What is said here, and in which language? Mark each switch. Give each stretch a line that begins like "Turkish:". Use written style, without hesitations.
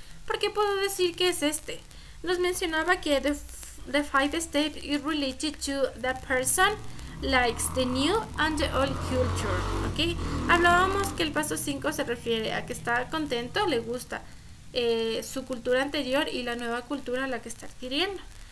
Spanish: ¿Por qué puedo decir que es este? Nos mencionaba que
English: the 5 stage is related to the person likes the new and the old culture, okay.
Spanish: Hablábamos que el paso 5 se refiere a que está contento, le gusta su cultura anterior y la nueva cultura a la que está adquiriendo.